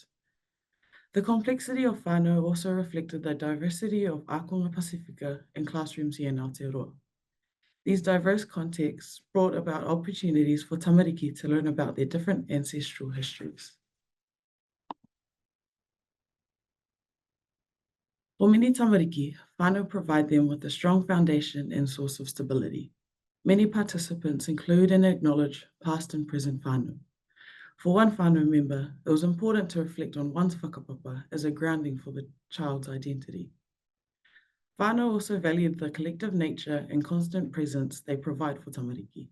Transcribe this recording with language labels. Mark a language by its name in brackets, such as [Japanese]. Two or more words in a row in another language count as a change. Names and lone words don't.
[English] The complexity of whānau also reflected the diversity of Aotearoa Pasifika in classrooms here in Aotearoa. These diverse contexts brought about opportunities for tamariki to learn about their different ancestral histories. For many tamariki, whānau provide them with a strong foundation and source of stability. Many participants include and acknowledge past and present whānau. For one whānau member, it was important to reflect on one's whakapapa as a grounding for the child's identity. Whānau also valued the collective nature and constant presence they provide for tamariki.